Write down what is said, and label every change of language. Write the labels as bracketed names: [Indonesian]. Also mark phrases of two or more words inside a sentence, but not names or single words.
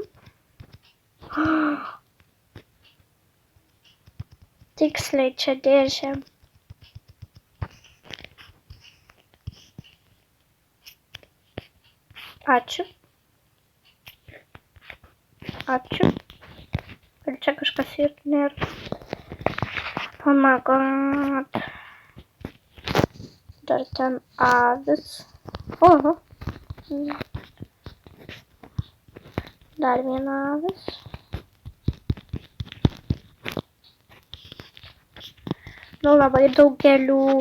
[Lithuanian] Tiksliai čia dėžė. Ačiū. Ir čia kažkas ir nėra. [English] Oh my god. [Lithuanian] Dar ten avis. Oho. Dar viena avis. Nu labai daug gėlių.